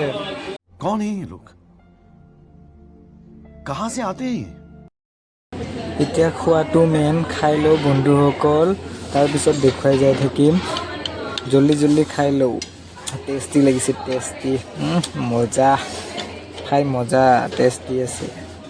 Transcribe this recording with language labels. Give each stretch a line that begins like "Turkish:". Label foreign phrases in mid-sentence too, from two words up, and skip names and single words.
Hindi: कौन है ये लोग कहां से आते हैं
Assamese: এতিয়া খোৱাটো মেইন খাই লও বন্ধুসকল তাৰ পিছত দেখুৱাই যাই থাকিম জলদি খাই লও টেষ্টি লাগিছে টেষ্টি মজা খাই মজা টেষ্টি আছে